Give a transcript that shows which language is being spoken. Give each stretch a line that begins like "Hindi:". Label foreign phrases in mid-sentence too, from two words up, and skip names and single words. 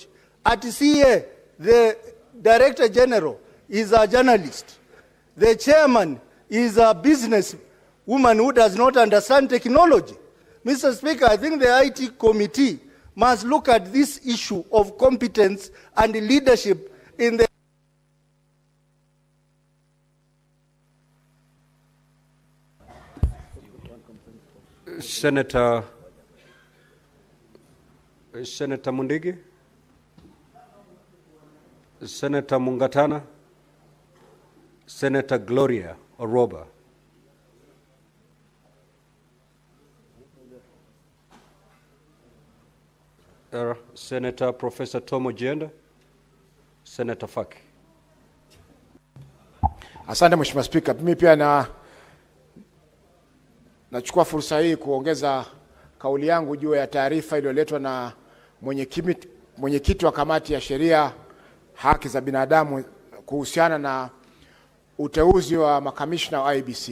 English: At CA, the Director General is a journalist. The chairman is a business woman who does not understand technology. Mr. Speaker, I think the IT committee must look at this issue of competence and leadership in the Senator Mundigi, Senator Mungatana, Senator Gloria Oroba. Senator Professor Tomo Jenda, Senator Faki.
Swahili: Asante Mheshimiwa Spika, mimi pia nachukua fursa hii kuongeza kauli yangu juu ya taarifa iliyoletwa na mwenyekiti wa kamati ya sheria, haki za binadamu kuhusiana na uteuzi wa makamishna wa IEBC.